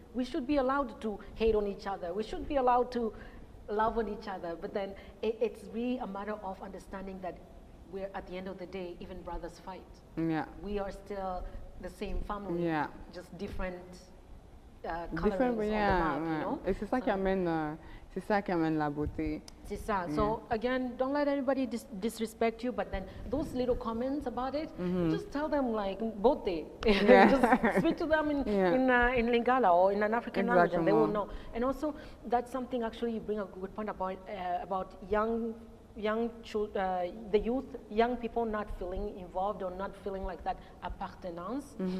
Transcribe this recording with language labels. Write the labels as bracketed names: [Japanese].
[English] We should be allowed to hate on each other. We should be allowed to love on each other, but then it's really a matter of understanding that we're, at the end of the day, even brothers fight. We are still the same family, just different colorings on the map, you know? [French] Et c'est ça qui amène la beauté. C'est ça. [English] So again, don't let anybody disrespect you, but then those little comments about it, just tell them like both day. Just speak to them in Lingala or in an African language, and they will know. And also, that's something actually you bring a good point about young the youth, young people not feeling involved or not feeling like that appartenance.